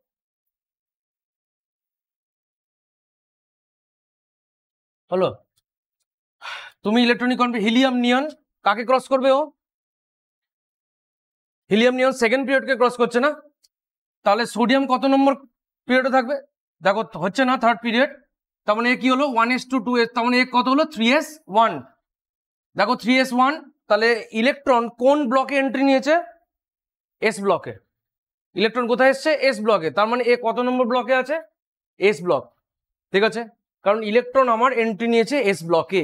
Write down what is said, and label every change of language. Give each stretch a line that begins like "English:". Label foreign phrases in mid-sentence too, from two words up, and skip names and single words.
Bangla: হলো, তুমি ইলেকট্রনিক হিলিয়াম নিয়ন কাকে ক্রস করবে, ও হিলিয়াম নিয়ন
English: second period
Bangla: ক্রস করছে না, তাহলে সোডিয়াম কত নম্বর পিরিয়ডে থাকবে, দেখো হচ্ছে না
English: third period,
Bangla: তার মানে কি হলো 1s to 2s, তার মানে কত হলো 3s1, দেখো 3s1, তাহলে ইলেকট্রন কোন ব্লকে এন্ট্রি নিয়েছে,
English: s block.
Bangla: ইলেকট্রন কোথায় এসছে,
English: s block,
Bangla: তার মানে এ কত নম্বর ব্লকে আছে,
English: s block.
Bangla: ঠিক আছে, কারণ ইলেকট্রন আমার এন্ট্রি নিয়েছে
English: s block.